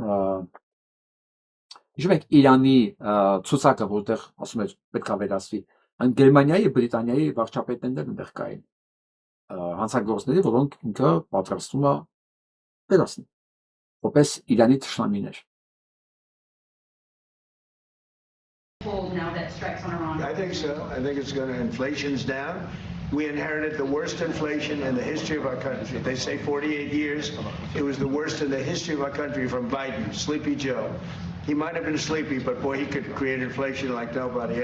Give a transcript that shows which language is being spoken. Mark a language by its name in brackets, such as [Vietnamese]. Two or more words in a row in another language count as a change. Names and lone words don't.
[Armenian] հիշում եք Իրանի ցուցակը, որտեղ ասում էր պետք է վերացվի, այն Գերմանիայի եւ Բրիտանիայի վարչապետներն այնտեղ կային, հանցագործների, որոնք ինքը պատրաստում է վերացնել, որպես Իրանի թշնամիներ։ [English] now that strikes on Iran? I think so. I think it's going to, inflation's down. We inherited the worst inflation in the history of our country. They say 48 years. It was the worst in the history of our country from Biden, Sleepy Joe. He might have been sleepy, but boy, he could create inflation like nobody.